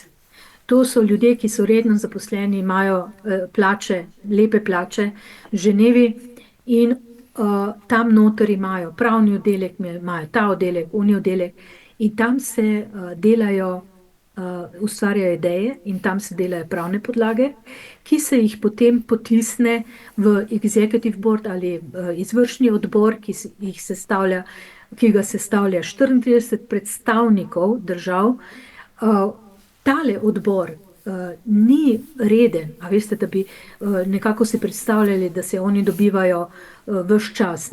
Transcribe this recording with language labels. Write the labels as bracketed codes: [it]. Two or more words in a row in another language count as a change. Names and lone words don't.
[sl] To so ljudje, ki so redno zaposleni, imajo plače, lepe plače v Ženevi in tam noter imajo pravni oddelek, imajo ta oddelek, oni oddelek in tam se delajo, ustvarjajo ideje in tam se delajo pravne podlage, ki se jih potem potisne v [en] executive board [sl] ali izvršni odbor, ki ga sestavlja 34 predstavnikov držav. Tale odbor ni reden, a veste, da bi nekako si predstavljali, da se oni dobivajo ves čas.